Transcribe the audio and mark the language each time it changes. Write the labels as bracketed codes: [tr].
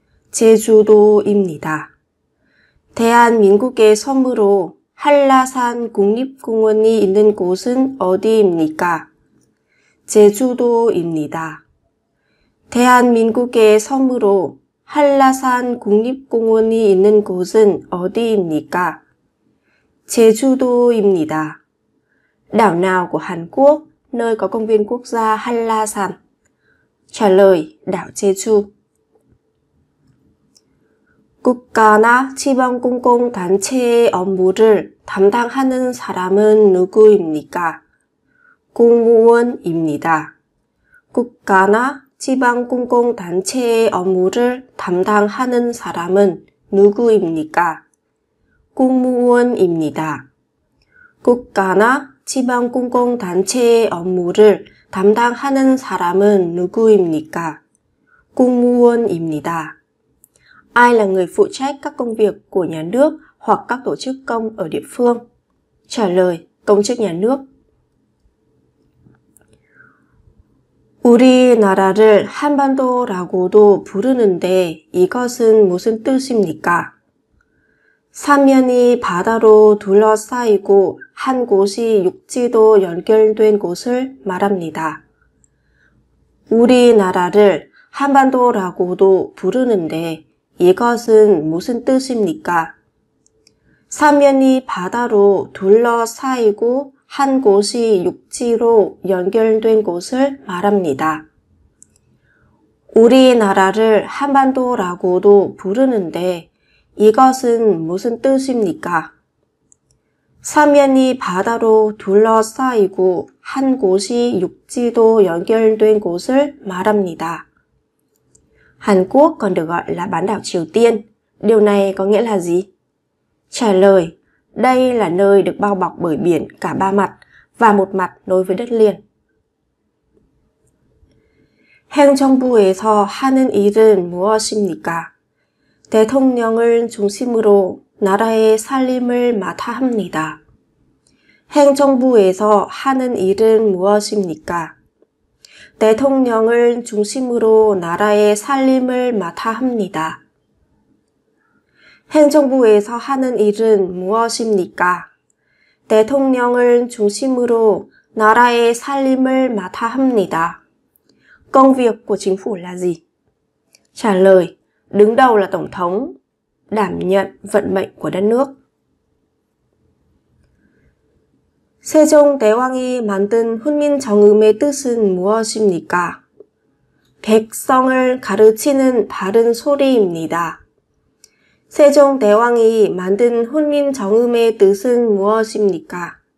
[ko] 제주도입니다. 대한민국의 섬으로 한라산 국립공원이 있는 곳은 어디입니까? 제주도입니다. 대한민국의 섬으로 한라산 국립공원이 있는 곳은 어디입니까? 제주도입니다. [vi] Đảo nào của Hàn Quốc, nơi có công viên quốc gia Hanlasan? Trả lời, đảo Jeju. [ko] 국가나 지방공공단체의 업무를 담당하는 사람은 누구입니까? 공무원입니다. 국가나 지방공공단체의 업무를 담당하는 사람은 누구입니까? 공무원입니다. 국가나 지방공공단체의 업무를 담당하는 사람은 누구입니까? 공무원입니다. [vi] Ai là người phụ trách các công việc của nhà nước hoặc các tổ chức công ở địa phương? Trả lời, công chức nhà nước. [ko] 우리나라를 한반도라고도 부르는데 이것은 무슨 뜻입니까? 사면이 바다로 둘러싸이고 한 곳이 육지도 연결된 곳을 말합니다. 우리나라를 한반도라고도 부르는데 이것은 무슨 뜻입니까? 사면이 바다로 둘러싸이고 한 곳이 육지로 연결된 곳을 말합니다. 우리나라를 한반도라고도 부르는데 이것은 무슨 뜻입니까? 사면이 바다로 둘러싸이고 한 곳이 육지도 연결된 곳을 말합니다. [vi] Hàn Quốc còn được gọi là bán đảo Triều Tiên. Điều này có nghĩa là gì? Trả lời, đây là nơi được bao bọc bởi biển cả ba mặt và một mặt nối với đất liền. [ko] 행정부에서 하는 일은 무엇입니까? 대통령을 중심으로 나라의 살림을 맡아 합니다. 행정부에서 하는 일은 무엇입니까? 대통령을 중심으로 나라의 살림을 맡아 합니다. 행정부에서 하는 일은 무엇입니까? 대통령을 중심으로 나라의 살림을 맡아 합니다. [vi] Công việc của chính phủ là gì? Trả lời, đứng đầu là tổng thống, đảm nhận vận mệnh của đất nước. [ko] 세종대왕이 만든 훈민정음의 뜻은 무엇입니까? 백성을 가르치는 바른 소리입니다. 세종대왕이 만든 훈민정음의 뜻은 무엇입니까?